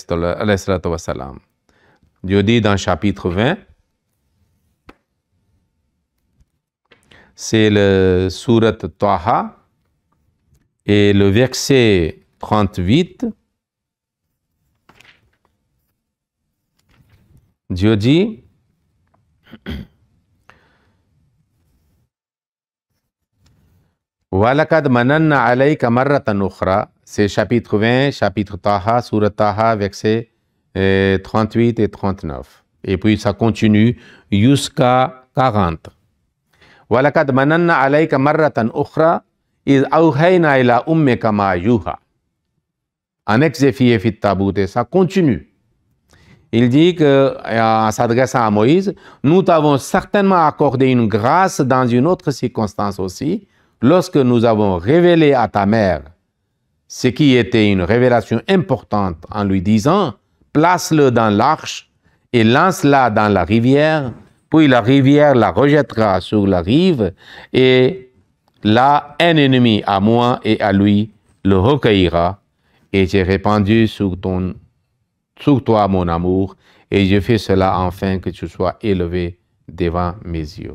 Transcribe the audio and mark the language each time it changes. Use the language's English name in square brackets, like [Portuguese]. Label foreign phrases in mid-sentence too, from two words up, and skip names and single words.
[French] Dieu dit dans chapitre 20, c'est le Surat Taha, et le verset 38, Dieu dit, [Arabic] ولقد مننا عليك مرة أخرى, [French] c'est chapitre 20, chapitre Taha, Surat Taha, versets 38 et 39. Et puis ça continue jusqu'à 40. [Arabic] ولقد مننا عليك مرة أخرى إذ أوحينا إلى أمك ما يوحى. [French] Annexe fit tabout, et ça continue. il dit que, en s'adressant à Moïse, nous t'avons certainement accordé une grâce dans une autre circonstance aussi, lorsque nous avons révélé à ta mère ce qui était une révélation importante en lui disant, place-le dans l'arche et lance-la dans la rivière, puis la rivière la rejettera sur la rive, et là, un ennemi à moi et à lui le recueillera, et j'ai répandu sur toi mon amour, et je fais cela afin que tu sois élevé devant mes yeux.